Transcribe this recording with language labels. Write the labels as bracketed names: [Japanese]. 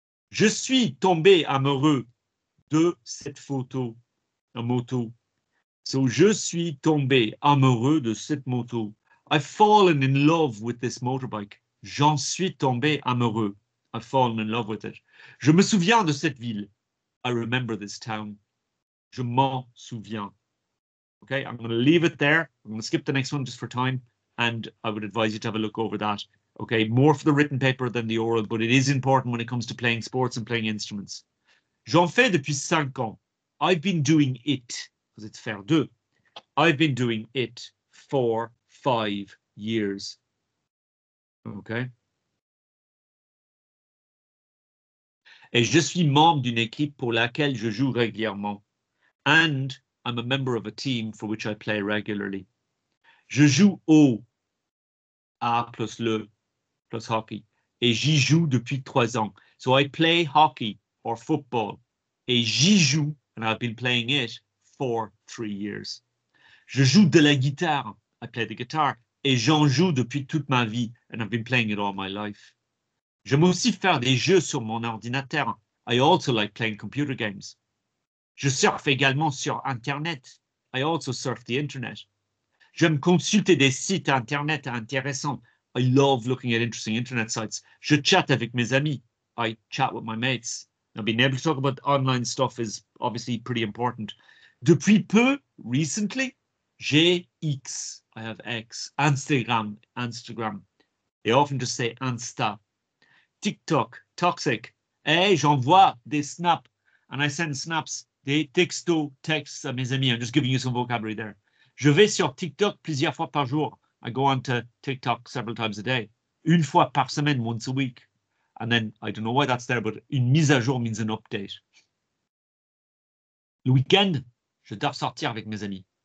[French] Je suis tombé amoureux de cette photo, la moto. So je suis tombé amoureux de cette moto. [English] I've fallen in love with this motorbike. [French] J'en suis tombé amoureux. [English] I've fallen in love with it. [French] Je me souviens de cette ville. [English] I remember this town. [French] Je m'en souviens. [English] Okay, I'm going to leave it there. I'm going to skip the next one just for time, and I would advise you to have a look over that. Okay, more for the written paper than the oral, but it is important when it comes to playing sports and playing instruments. [French] J'en fais depuis 5 ans. [English] I've been doing it, because it's faire deux. I've been doing it for 5 years. Okay. [French] Et je suis membre d'une équipe pour laquelle je joue régulièrement. [English] And I'm a member of a team for which I play regularly. [French] Je joue au A plus le plus hockey. Et j'y joue depuis 3 ans. [English] So I play hockey or football. [French] Et j'y joue, [English] and I've been playing it for 3 years. [French] Je joue de la guitare. [English] I play the guitar. [French] Et j'en joue depuis toute ma vie, [English] and I've been playing it all my life. [French] J'aime aussi faire des jeux sur mon ordinateur. [English] I also like playing computer games. [French] Je surfe également sur Internet. [English] I also surf the Internet. [French] J'aime consulter des sites Internet intéressants. [English] I love looking at interesting Internet sites. [French] Je chatte avec mes amis. [English] I chat with my mates. Now, being able to talk about online stuff is obviously pretty important. [French] Depuis peu, recently, j'ai X. [English] I have X. Instagram. They often just say Insta. TikTok. Toxic. Hey, [French] j'envoie des snaps. [English] And I send snaps. [French] Des textos, texts à mes amis. [English] I'm just giving you some vocabulary there. [French] Je vais sur TikTok plusieurs fois par jour. [English] I go on to TikTok several times a day. [French] Une fois par semaine, [English] once a week. And then, I don't know why that's there, but [French] une mise à jour [English] means an update. [French] Le week-end, je dois sortir avec mes amis.